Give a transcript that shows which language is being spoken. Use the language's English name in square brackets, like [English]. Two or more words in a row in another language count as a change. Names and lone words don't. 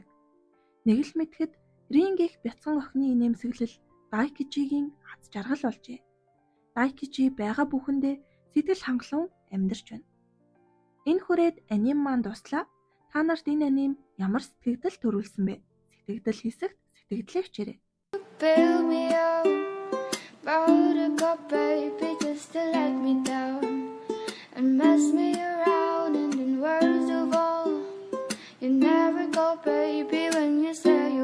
[Mongolian] Нэг л мэдхэд Рин гих бяцхан охины инээмсэглэл Дайкичигийн аз жаргал болжээ. Дайкичи байгаа бүхэндээ сэтгэл хангалуун амьдарч байна. Энэ хүрээд аним маань дуслаа. Та нарт энэ аним ямар сэтгэгдэл төрүүлсэн бэ? Сэтгэгдэл хэсэгт сэтгэлдээ хичээрэй. [English] Build me up, buttercup baby, just to let me down and mess me around, and in words of all, you never go, baby, when you say